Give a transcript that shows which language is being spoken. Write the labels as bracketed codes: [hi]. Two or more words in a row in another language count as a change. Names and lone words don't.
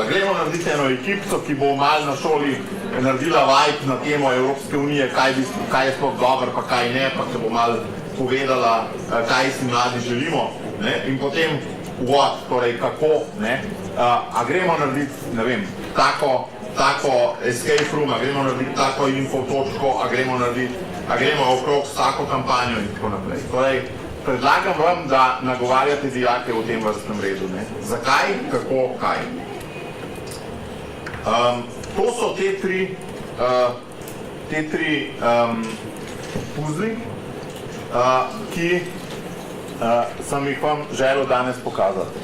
[sl] Gremo narediti eno ekipco, ki bo malo na šoli naredila vibe na temo Evropske unije, kaj je sploh dobro, pa kaj ne, pa se bo malo povedala, kaj si mladi želimo, in potem what, torej kako, a gremo narediti, ne vem, tako [en] escape room, [sl] a gremo narediti tako info točko, a gremo okrog s tako kampanjo in tako naprej. Torej, predlagam vam, da nagovarjate dijake v tem vrstnem redu. Zakaj, kako, kaj. To so te tri puzli, ki sem jih vam želel danes pokazati.